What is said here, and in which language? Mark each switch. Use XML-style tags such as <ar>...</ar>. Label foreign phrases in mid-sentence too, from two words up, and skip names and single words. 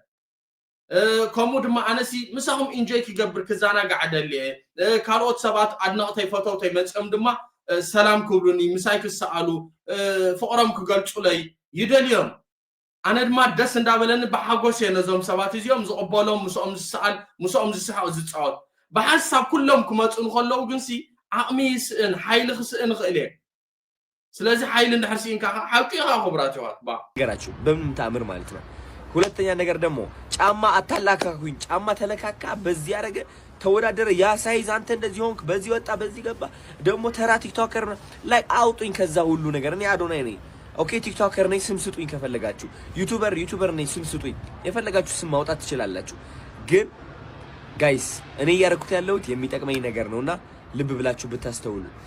<ti>ከምኡ ድማ ኣነሲ ምሳኹም ኢንጆይ ክገብር ክዛናጋዕ ደልየ ካልኦት ሰባት ኣድነቕተይ ፈተውተይ መፅኦም ድማ ሰላም ክብሉኒ ምሳይ ክሰኣሉ ፍቕሮም ክገልጹለይ ይደልዮም ኣነ ድማ ደስ እንዳበለኒ ብሓጎስ እየ ነዞም ሰባት እዚኦም ዝቕበሎም ምስኦም ዝሰኣል ምስኦም ዝስሓቅ ዝፃወት ብሓሳብ ኩሎም ክመፁ ንከለዉ ግንሲ ዓቕሚ ይስእን ሓይሊ ክስእን ክእል እየ ስለዚ ሓይሊ እንድሕር ሲእንካ ሓቂኻ ክቡራት ይዋት</ti> <am>ነገራችሁ በምን ተኣምር ማለት ነው። ሁለተኛ ነገር ደግሞ ጫማ አታላካኩኝ። ጫማ ተለካካ በዚህ ያረገ ተወዳደረ ያ ሳይዝ አንተ እንደዚህ ሆንክ በዚህ ወጣ በዚህ ገባ ደግሞ ተራ ቲክቶከር ላይ አውጡኝ ከዛ ሁሉ ነገር። እኔ አዶናይ ነኝ ኦኬ ቲክቶከር ነኝ ስም ስጡኝ ከፈለጋችሁ። ዩቲዩበር ነኝ ስም ስጡኝ። የፈለጋችሁ ስም ማውጣት ትችላላችሁ። ግን ጋይስ እኔ ያረኩት ያለሁት የሚጠቅመኝ ነገር ነውና ልብ ብላችሁ ብታስተውሉ</am>